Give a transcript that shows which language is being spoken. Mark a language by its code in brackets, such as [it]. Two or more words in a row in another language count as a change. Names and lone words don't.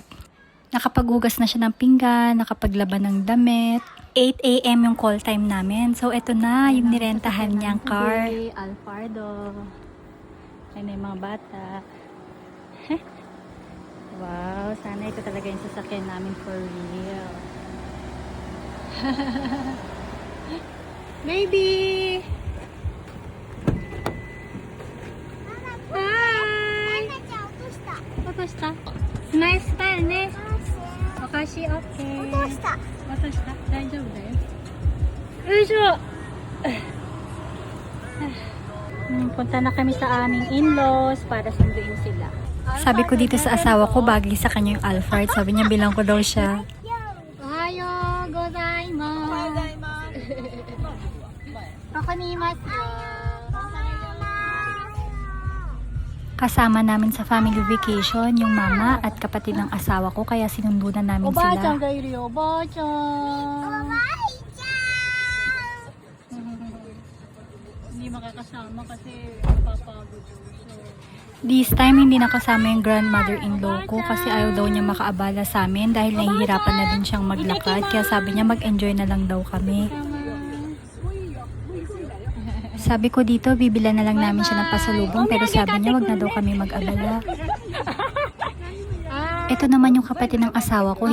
[tl] Nakapaghugas na siya ng pinggan, nakapaglaban ng damit. 8 a.m. yung call time namin. So ito na, yung nirentahan niyang car. Alfardo. Ayun na yung mga bata. Wow, sana ito talaga yung sasakyan namin [en] for real. [tl] Baby! Hi! [ja] 落とした。スマイルスタイルね。お菓子 OK。落とした。落とした。大丈夫だよ。よいしょ。 [tl] Punta na kami sa aming in-laws para sunduin sila. Sabi ko dito sa asawa ko, bagay sa kanya yung Alphard. Sabi niya, bilang ko daw siya. [ja] おはようございます. [tl] Ako ni Masu. Kasama namin sa family vacation yung mama at kapatid ng asawa ko, kaya sinundunan namin sila. [ja] おばあちゃんがいるよ、おばあちゃん. [tl] Hindi makakasama kasi papagod siya. [en] This time, [tl] hindi nakasama yung grandmother-in-law ko kasi ayaw daw niya makaabala sa amin dahil nahihirapan na din siyang maglakad. Kaya sabi niya mag-enjoy na lang daw kami. Sabi ko dito, bibila na lang namin siya ng pasalubong pero sabi niya wag na daw kami mag-abala. Ito naman yung kapatid ng asawa ko.